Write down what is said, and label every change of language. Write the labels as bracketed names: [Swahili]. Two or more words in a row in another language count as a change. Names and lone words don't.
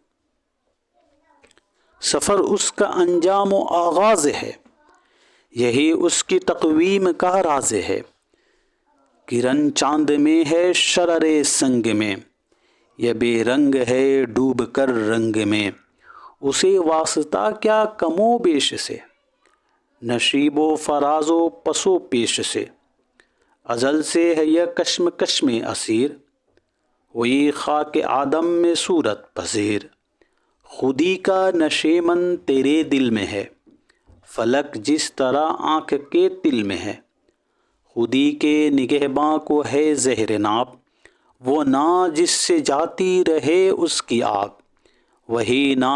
[Urdu] سفر اس کا انجام و آغاز ہے، یہی اس کی تقویم کا راز ہے، کرن چاند میں ہے شرر سنگ میں، یہ بے رنگ ہے ڈوب کر رنگ میں، اسے واسطہ کیا کم و بیش سے، نشیب و فراز و پس و پیش سے، ازل سے ہے یہ کشم کشم اسیر، وہی خاک آدم میں صورت پذیر، خودی کا نشیمن تیرے دل میں ہے، فلک جس طرح آنکھ کے تل میں ہے، خودی کے نگہباں کو ہے زہر ناب، وہ نا جس سے جاتی رہے اس کی آب، وہی نا